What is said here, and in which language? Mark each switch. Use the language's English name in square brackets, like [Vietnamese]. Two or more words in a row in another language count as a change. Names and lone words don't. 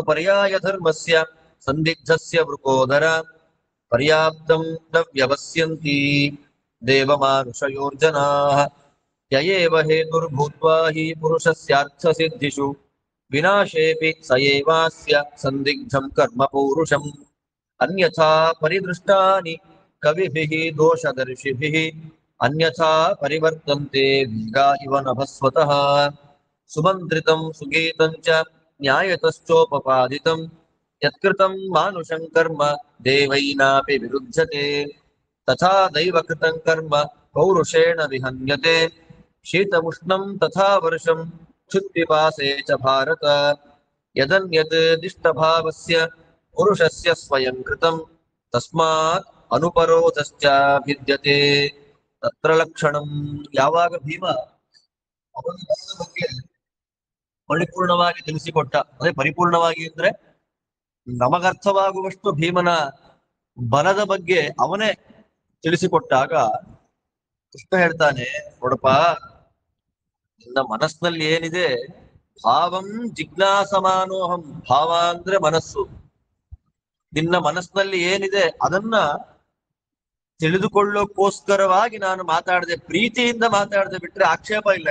[Sanskrit] ಪರ್ಯಾಯ ಧರ್ಮಸ್ಯ ಸಂದಿಗ್ಧಸ್ಯ ವೃಕೋದರ ಪರ್ಯಾಪ್ತಂ ನ ವ್ಯವಸ್ಯಂತಿ ದೇವಮಾನುಷಯೋರ್ಜನಾಃ ಯಯೇವ ಹೇತುರ್ಭೂತ್ವಾ ಹಿ ಪುರುಷಸ್ಯಾರ್ಥಸಿದ್ಧಿಷು ವಿನಾಶೇಪಿ ಸ ಏವಾಸ್ಯ ಸಂದಿಗ್ಧಂ ಕರ್ಮ ಪೌರುಷಂ ಅನ್ಯಥಾ ಪರಿದೃಷ್ಟಾನಿ ಕವಿಭಿಃ ದೋಷದರ್ಶಿಭಿಃ ಅನ್ಯಥಾ ಪರಿವರ್ತಂತೆ ವೇಗಾ ಇವ ನಭಸ್ವತಃ ಸುಮಂತ್ರಿತಂ ಸುಗೀತಂ ಚ ನ್ಯಾಯತಶ್ಚೋಪಪಾದಿತಂ ಯತ್ಕೃತಂ ಮಾನುಷಂ ಕರ್ಮ ದೇವೈನಾಪಿ ವಿರುಧ್ಯತೆ ತಥಾ ದೈವಕೃತಂ ಕರ್ಮ ಪೌರುಷೇಣ ವಿಹನ್ಯತೆ ಶೀತಮುಷ್ಣಂ ತಥಾ ವರ್ಷಂ ಕ್ಷುತ್ಪಿಪಾಸೆ ಚ ಭಾರತ ಯದನ್ಯತ್ ದಿಷ್ಟಭಾವಸ್ಯ ಪುರುಷಸ್ಯ ಸ್ವಯಂ ಕೃತಂ ತಸ್ಮಾತ್ ಅನುಪರೋಧಶ್ಚ ಭಿದ್ಯತೆ ತತ್ರ ಲಕ್ಷಣಂ. [Kannada] ಯಾವಾಗ ಭೀಮ ಅವನ ಬಲದ ಬಗ್ಗೆ ಪರಿಪೂರ್ಣವಾಗಿ ತಿಳಿಸಿಕೊಟ್ಟ, ಅದೇ ಪರಿಪೂರ್ಣವಾಗಿ ಅಂದ್ರೆ ನಮಗರ್ಥವಾಗುವಷ್ಟು ಭೀಮನ ಬಲದ ಬಗ್ಗೆ ಅವನೇ ತಿಳಿಸಿಕೊಟ್ಟಾಗ ಕೃಷ್ಣ ಹೇಳ್ತಾನೆ, ನೋಡಪ್ಪ, ನಿನ್ನ ಮನಸ್ಸಿನಲ್ಲಿ ಏನಿದೆ, [Sanskrit] ಭಾವಂ ಜಿಜ್ಞಾಸಮಾನೋಹಂ, [Kannada] ಭಾವ ಅಂದ್ರೆ ಮನಸ್ಸು, ನಿನ್ನ ಮನಸ್ಸಿನಲ್ಲಿ ಏನಿದೆ ಅದನ್ನ ತಿಳಿದುಕೊಳ್ಳೋಕ್ಕೋಸ್ಕರವಾಗಿ ನಾನು ಮಾತಾಡದೆ, ಪ್ರೀತಿಯಿಂದ ಮಾತಾಡದೆ ಬಿಟ್ರೆ ಆಕ್ಷೇಪ ಇಲ್ಲ.